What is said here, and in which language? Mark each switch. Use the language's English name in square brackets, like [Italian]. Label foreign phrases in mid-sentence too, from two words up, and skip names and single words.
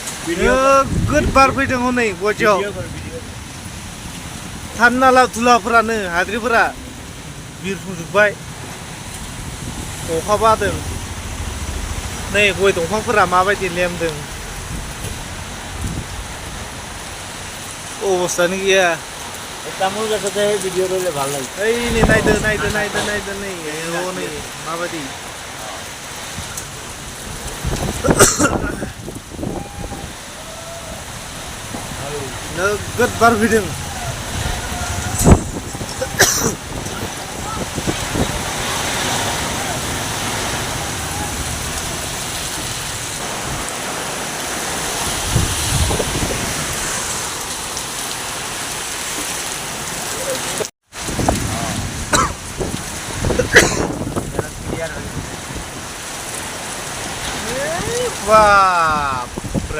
[Bodo] नोगोद बार फैदों हनै गुवाहाटियाव थाननाला धुलाफोरानो हाद्रिफोरा बिरफुंजोब्बाय अखाबो हादों नै गय दंफांफोरा माबायदि लेमदों अबस्थानो गैया [Assamese] তামোল গছতে ভিডিঅ' কৰিলে ভাল লাগে [Bodo] ओइ नै नायदो नायदो नायदो नायदो नै नै माबायदि नोगोद बार फैदों बाप रे